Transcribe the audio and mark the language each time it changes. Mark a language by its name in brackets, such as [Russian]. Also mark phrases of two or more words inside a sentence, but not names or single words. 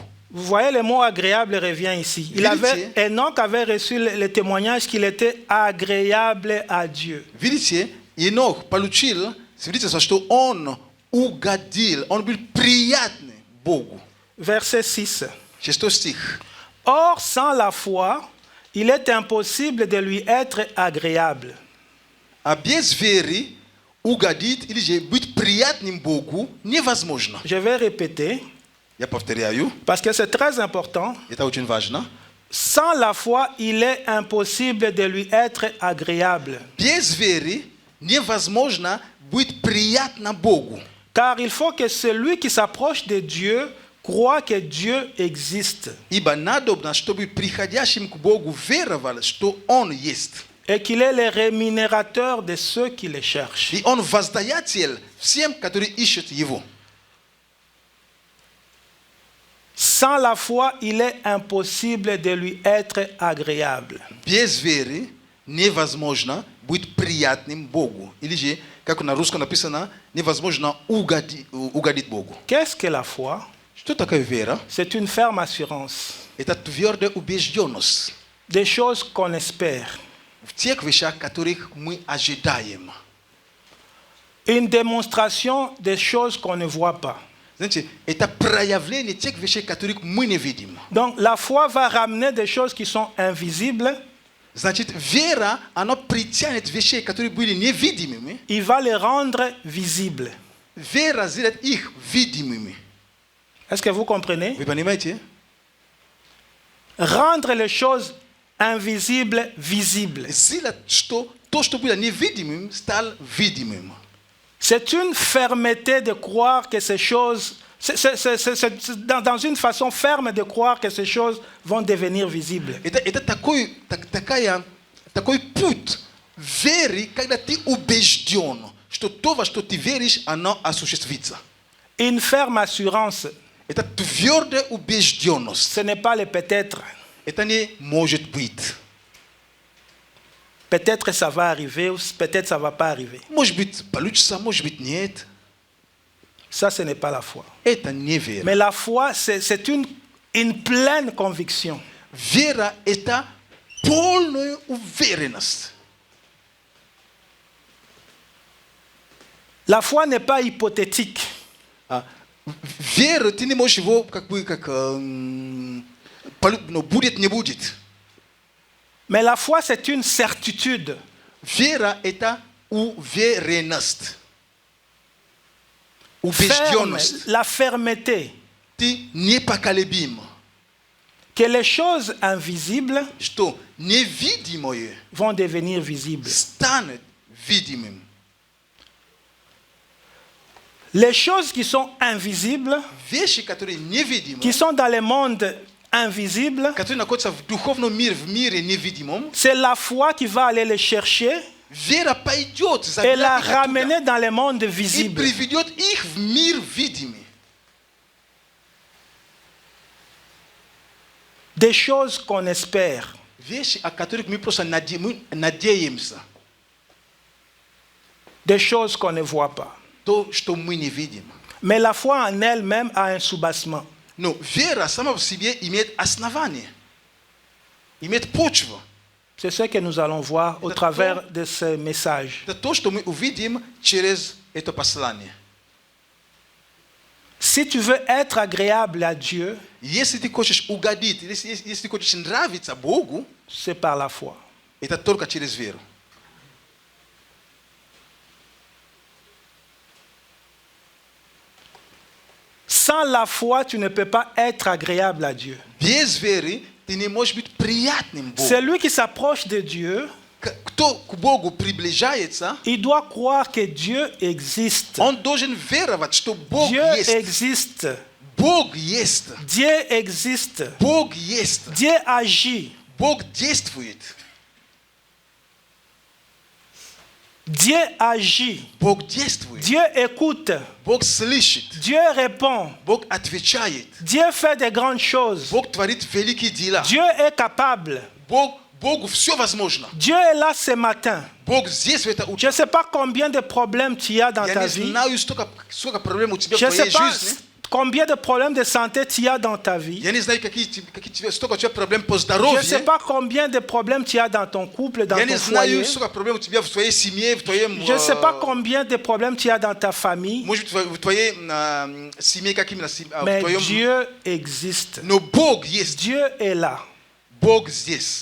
[French] Vous voyez, le mot agréable revient ici. Enoch avait reçu le témoignage qu'il était agréable à Dieu. [Russian] Видите, Енох получил свидетельство, что он угодил, он был приятный Богу. [French] Verset 6. [Russian] 6 стих. [French] Or, sans la foi, il est impossible de lui être agréable. [Russian] А без веры угодить или же быть приятным Богу невозможно. [French] Je vais répéter, [Russian] Я повторяю, [French] parce que c'est très important. [Russian] это очень важно. [French] Sans la foi, il est impossible de lui être agréable. [Russian] Без веры невозможно быть приятно Богу. [French] Car il faut que celui qui s'approche de Dieu croit que Dieu existe [Russian] Ибо надобно, чтобы приходящим к Богу веровал, что Он есть. [French] et qu'il est le rémunérateur de ceux qui le cherchent. [Russian] И Он воздаятель всем, которые ищут Его. [French] Sans la foi, il est impossible de lui être agréable. [Russian] Без веры невозможно быть приятным Богу. Или же, как на русском написано, невозможно угодить Богу. [French] Qu'est-ce que la foi? [Russian] Что такое вера? [French] C'est une ferme assurance [Russian] Это твердая убежденность [French] des choses qu'on espère, [Russian] в тех вещах, которых мы ожидаем. [French] une démonstration des choses qu'on ne voit pas. [Russian] Знаете, это проявление тех вещей, которых мы не видим. [French] Donc la foi va ramener des choses qui sont invisibles, [Russian] Значит, вера, она притянет вещей, которые были невидимыми. [French] il va les rendre visibles. [Russian] Вера сделает их видимыми. [French] Est-ce que vous comprenez? [Russian] Вы понимаете? [French] Rendre les choses invisibles visibles. [Russian] Сделать, что то, что было невидимым, стало видимым. [French] C'est une fermeté de croire que ces choses, dans une façon ferme de croire que ces choses vont devenir visibles. [Russian] Это такой путь веры, когда ты убежден, что то, во что ты веришь, оно осуществится. [French] Une ferme assurance, [Russian] Это твердая убежденность. [French] ce n'est pas le peut-être. [Russian] Это не может быть. [French] Peut-être ça va arriver ou peut-être ça ne va pas arriver. [Russian] Может быть, получится, может быть, нет. [French] Ça, ce n'est pas la foi. [Russian] Это не вера. [French] Mais la foi, c'est une pleine conviction. [Russian] Вера – это полная уверенность. [French] La foi n'est pas hypothétique. [Russian] Вера, ты не можешь его будет, не будет. [French] Mais la foi, c'est une certitude. [Russian] Вера – это уверенность. [French] Ferme, [Russian] Убежденность. [French] la fermeté. [Russian] Ты непоколебим. [French] Que les choses invisibles [Russian] Что невидимое [French] vont devenir visibles. [Russian] станет видимым. [French] Les choses qui sont invisibles, [Russian] Вещи, которые невидимы, [French] qui sont dans le monde invisible, [Russian] которые находятся в духовном мире, в мире невидимом, [French] c'est la foi qui va aller les chercher [Russian] вера пойдет, [French] et la [Russian] забирает их оттуда [French] ramener dans le monde [Russian] и [French] visible. [Russian] приведет их в мир видимый. [French] Des choses qu'on espère. [Russian] Вещи, о которых мы просто надеемся. [French] Des choses qu'on ne voit pas. [Russian] То, что мы не видим. [French] Mais la foi en elle-même a un soubassement. [Russian] Но вера сама по себе имеет основание, имеет почву. [French] C'est ce que nous allons voir au travers de ce message. [Russian] Это то, что мы увидим через это послание. [French] Si tu veux être agréable à Dieu, [Russian] Если ты хочешь угодить, если ты хочешь нравиться Богу, [French] c'est par la foi. [Russian] это только через веру. [French] Sans la foi, tu ne peux pas être agréable à Dieu. [Russian] Без веры ты не можешь быть приятным Богу. [French] Celui qui s'approche de Dieu, [Russian] Кто к Богу приближается, [French] il doit croire que Dieu existe. [Russian] он должен веровать, что Бог [French] Dieu [Russian] есть. [French] existe. [Russian] Бог есть. [French] Dieu existe. [Russian] Бог есть. [French] Dieu agit. [Russian] Бог действует. [French] Dieu agit. [Russian] Бог действует. [French] Dieu écoute. [Russian] Бог слышит. [French] Dieu répond. [Russian] Бог отвечает. [French] Dieu fait de grandes choses. [Russian] Бог творит великие дела. [French] Dieu est capable. [Russian] Богу все возможно. [French] Dieu est là ce matin. [Russian] Бог здесь в это [French] Je [Russian] утро. [French] ne sais pas combien de problèmes tu as dans [Russian] Я [French] ta [Russian] не [French] vie. [Russian] знаю, сколько проблем у тебя в [French] Je ne sais [Russian] твоей [French] pas [Russian] жизни. [French] combien de problèmes de santé tu as dans ta vie. [Russian] Я не знаю, сколько у тебя проблем по [French] Je ne sais [Russian] здоровью. [French] pas combien de problèmes tu as dans ton couple, dans [Russian] Я не [French] ton foyer. [Russian] знаю, сколько проблем у тебя в твоей семье, в твоем... [French] Je ne sais pas combien de problèmes tu as dans ta famille. [Russian] Может быть, в твоей семье, как именно в [French] Mais [Russian] твоем... [French] Dieu existe. [Russian] Но Бог есть. [French] Dieu est là. [Russian] Бог здесь.